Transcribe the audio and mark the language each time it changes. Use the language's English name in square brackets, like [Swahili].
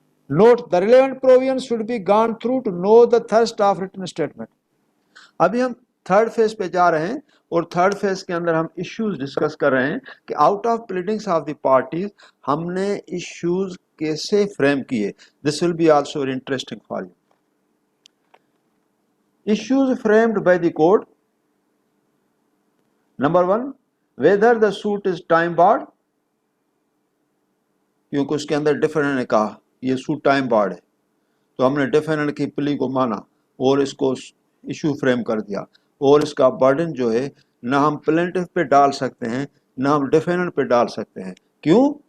[English] Note the relevant provision should be gone through to know the thrust of written statement. [Hindi] अभी हम third phase पे जा रहे हैं और थर्ड फेज के अंदर हम इश्यूज डिस्कस कर रहे हैं कि out of pleadings of the parties हमने इश्यूज कैसे फ्रेम किए। [English] This will be also very interesting for you. Issues framed by the court. Number 1, whether the suit is time barred, [Hindi] क्योंकि उसके अंदर डिफेंडेंट ने कहा ये सूट टाइम बार्ड है, तो हमने डिफेंडेंट की प्ली को माना और इसको इशू फ्रेम कर दिया, और इसका बर्डन जो है ना हम प्लेंटिफ पे डाल सकते हैं ना हम डिफेंडेंट पे डाल सकते हैं। क्यों?